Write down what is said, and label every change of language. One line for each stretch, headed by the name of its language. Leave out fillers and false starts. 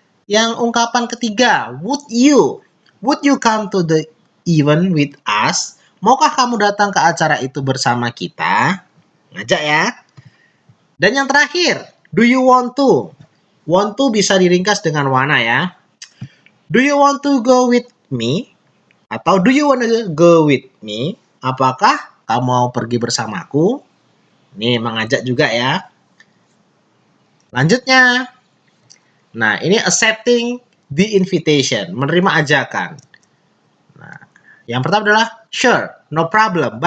Indonesian: Yang ungkapan ketiga,
English: would you come to the event with us?
Indonesian: Maukah kamu datang ke acara itu bersama kita? Ngajak ya. Dan yang terakhir,
English: do you want to? Want to
Indonesian: bisa diringkas dengan wanna ya.
English: Do you want to go with me? Atau do you want to go with me?
Indonesian: Apakah kamu mau pergi bersamaku? Nih, mengajak juga ya. Lanjutnya. Nah, ini
English: accepting the invitation.
Indonesian: Menerima ajakan. Nah, yang pertama adalah
English: sure, no problem.